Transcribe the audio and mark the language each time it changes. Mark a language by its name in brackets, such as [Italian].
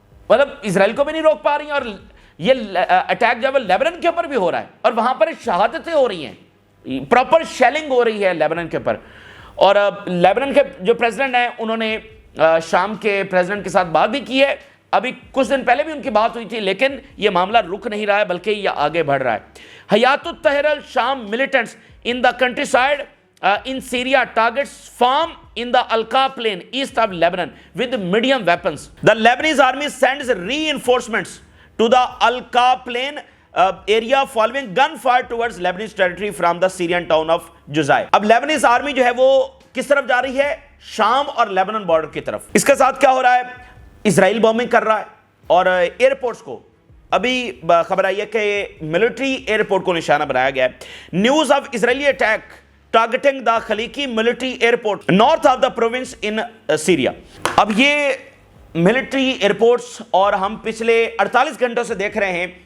[Urdu] مطلب اسرائیل کو بھی نہیں روک پا رہی ہیں، اور یہ اٹیک جو ہے لیبنان کے اوپر بھی ہو رہا ہے، اور وہاں پر شہادتیں ہو رہی ہیں، پراپر شیلنگ ہو رہی ہے لیبنان کے اوپر۔ اور لیبنان کے جو پریزیڈنٹ ہیں انہوں نے شام کے پریزیڈنٹ کے ساتھ بات بھی کی ہے، ابھی کچھ دن پہلے بھی ان کی بات ہوئی تھی، لیکن یہ معاملہ رک نہیں رہا ہے بلکہ یہ آگے بڑھ رہا ہے۔ حیات الطاہر الشام [English] Militants in the countryside in Syria targets farm in the Al-Qa plain east of Lebanon with medium weapons. The Lebanese army sends reinforcements to the Al-Qa plain area following gunfire towards Lebanese territory from the Syrian town of Juzai. [Urdu] اب لیبنیز army جو ہے وہ کس طرف جا رہی ہے؟ شام اور لیبنان بارڈر کی طرف۔ اس کے ساتھ کیا ہو رہا ہے؟ اسرائیل بامبنگ کر رہا ہے، اور ایئرپورٹس کو ابھی خبر آئی ہے کہ ملٹری ایئرپورٹ کو نشانہ بنایا گیا ہے۔ [English] News of Israeli attack targeting the Khaliki military airport north of the province in Syria۔ [Urdu] اب یہ ملٹری ایئرپورٹس، اور ہم پچھلے 48 گھنٹوں سے دیکھ رہے ہیں